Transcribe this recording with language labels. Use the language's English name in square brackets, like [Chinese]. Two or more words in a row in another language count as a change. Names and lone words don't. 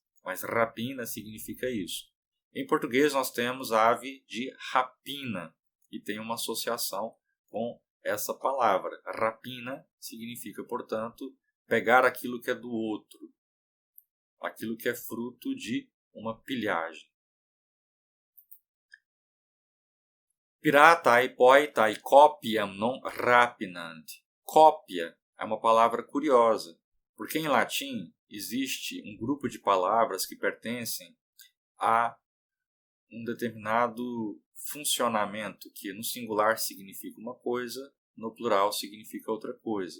[Portuguese] Mas rapina significa isso. Em português nós temos ave de rapina e tem uma associação com essa palavra. Rapina significa, portanto, pegar aquilo que é do outro, aquilo que é fruto de uma pilhagem. [Latin] Piratae poetae copiam non rapinant. [Portuguese] Cópia é uma palavra curiosa, porque em latim existe um grupo de palavras que pertencem a um determinado funcionamento, que no singular significa uma coisa, no plural significa outra coisa.